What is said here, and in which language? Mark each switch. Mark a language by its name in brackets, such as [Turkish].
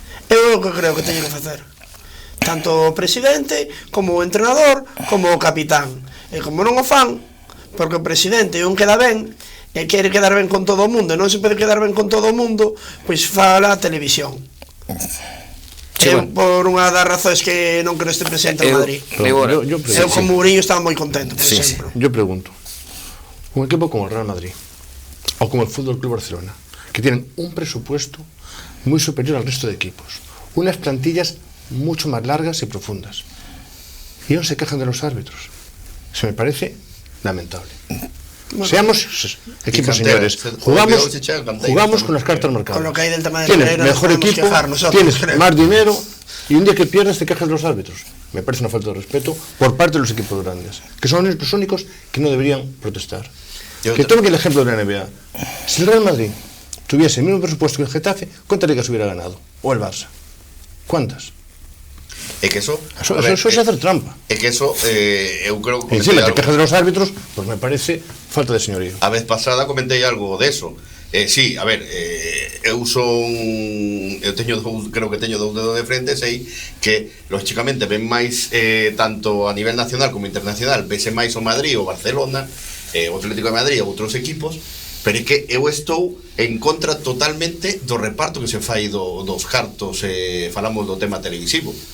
[Galician] Eu o que creo que teño que facer, tanto o presidente como o entrenador como o capitán, e como non o fan, porque o presidente non queda ben e quere quedar ben con todo o mundo e non se pode quedar ben con todo o mundo, pois fala a televisión. Sí, bueno. Por unha das razóns que non quero este presidente en Madrid. Eu como Mourinho estaba moi contento, por exemplo. [Spanish] Yo pregunto, un equipo como el Real Madrid o como el Fútbol Club Barcelona, que tienen un presupuesto muy superior al resto de equipos, unas plantillas mucho más largas y profundas, y aún se quejan de los árbitros. Se me parece lamentable. Bueno, seamos equipos, señores, jugamos con las cartas marcadas. Con lo que hay del tema de tienes mejor equipo, tienes más dinero, y un día que pierdes te quejas de los árbitros. Me parece una falta de respeto por parte de los equipos grandes, que son los únicos que no deberían protestar. Que tomen el ejemplo de la NBA. Si el Real Madrid tuviese el mismo presupuesto que el Getafe, ¿cuántas ligas hubiera ganado? O el Barça. ¿Cuántas? [Galician] É que eso [Spanish] é hacer trampa. [Galician] É que eso, eu creo que [Spanish] encima te quejas de los árbitros, pues me parece falta de señorío. [Galician] A vez pasada comentei algo de eso. Sí, a ver, eu creo que teño dous dedos de frente, sei que lógicamente ven máis tanto a nivel nacional como internacional, vese máis o Madrid ou Barcelona, o Atlético de Madrid ou outros equipos. Pero é que eu estou en contra totalmente do reparto que se fai dos cartos, falamos do tema televisivo.